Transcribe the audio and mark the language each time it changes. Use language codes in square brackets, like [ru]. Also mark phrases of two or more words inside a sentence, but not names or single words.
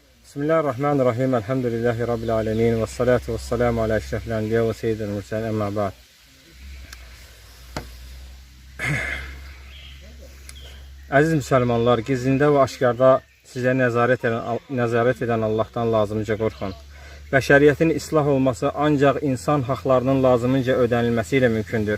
[ar] بسم الله الرحمن الرحيم الحمد لله رب العالمين والصلاة والسلام على أشرف الأنبياء وسيد المرسلين. أما بعد. [az] Əziz müsəlmanlar, gizlində və aşkarda sizə nəzarət edən Allahdan lazımca qorxun. Bəşəriyyətin islah olması ancaq insan haqlarının lazımınca ödənilməsi ilə mümkündür.